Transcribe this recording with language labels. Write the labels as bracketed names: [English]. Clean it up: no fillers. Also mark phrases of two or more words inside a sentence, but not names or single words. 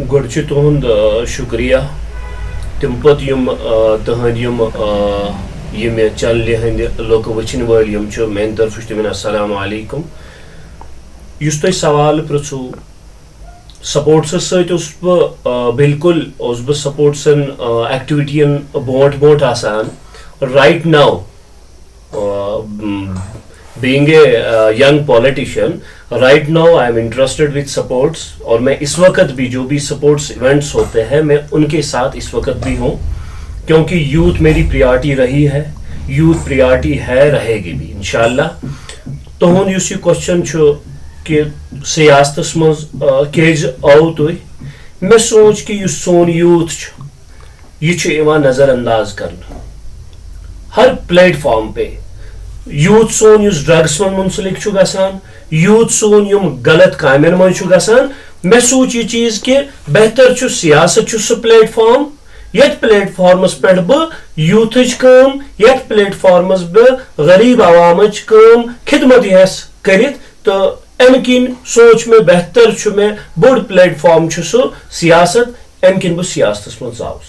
[Kashmiri] گۄڈٕ چھُ تُہُنٛد شُکریہ تَمہِ پتہٕ یِم تُہنٛدۍ یِم مےٚ چنلہِ ہٕنٛدۍ لُکھ وٕچھِنۍ وٲلۍ یِم چھِ میانہِ طرفہٕ چھُ تِمن [Arabic] السلام علیکم. [Kashmiri] یُس تۄہہِ سوال پرٛژھوٗ سپورٹسس سۭتۍ اوسُس بہٕ بالکل اوسُس بہٕ سپورٹسن ایکٹِوِٹین برونٛٹھ آسان. [English] right now being a young politician right now I am interested with sports [Urdu] اور میں اس وقت بھی جو بھی [English] sports events [Urdu] ہوتے ہیں میں ان کے ساتھ اس وقت بھی ہوں کیونکہ یوتھ میری پریارٹی رہی ہے یوتھ پریارٹی ہے رہے گی بھی انشاءاللہ. [Kashmiri] تہنٛد یُس یہِ کوسچن چھُ کہ سیاستس منٛز کیٛازِ آو تُہۍ مےٚ سوٗنٛچ کہ یُس سون یوٗتھ چھُ یہِ چھُ یِوان نظر انداز کرنہٕ ہر پلیٹ فارم پہ. یوٗتھ سون یُس ڈرگس منٛز منسلک چھُ گژھان یوٗتھ سون یِم غلط کامٮ۪ن منٛز چھُ گژھان مےٚ سوٗنٛچ یہِ چیٖز کہ بہتر چھُ سیاست چھُ سُہ پلیٹ فارم یتھ پلیٹ فارمس پٮ۪ٹھ بہٕ یوٗتھٕچ کٲم یتھ پلیٹ فارمس بہٕ غریٖب عوامٕچ کٲم خدمت یژھٕ کٔرِتھ تہٕ امہِ کِنۍ سوٗنٛچ مےٚ بہتر چھُ مےٚ بوٚڑ پلیٹ فارم چھُ سُہ سیاست امہِ کِنۍ بہٕ سیاستس منٛز ژاوُس.